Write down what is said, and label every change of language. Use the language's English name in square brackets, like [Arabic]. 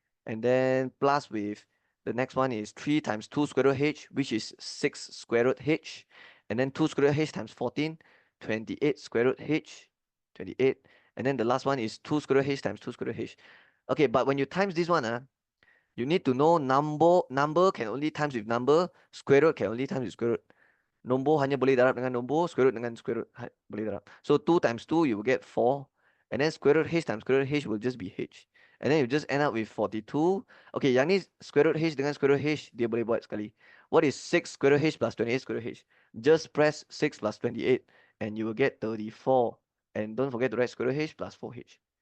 [English] and then plus with the next one is 3 times 2 square root h, which is 6 square root h, and then 2 square root h times 14, 28 square root h, 28, and then the last one is 2 square root h times 2 square root h. Okay, but when you times this one, you need to know number can only times with number, square root can only times with square root. [Malay] Nombor hanya boleh darab dengan nombor, square root dengan square root boleh darab. [English] So 2 times 2, you will get 4. And then square root h times square root h will just be h. And then you just end up with 42. [Malay] Okay, yang ni square root h dengan square root h, dia boleh buat sekali. [English] What is 6 square root h plus 28 square root h? Just press 6 plus 28 and you will get 34. And don't forget to write square root h plus 4h.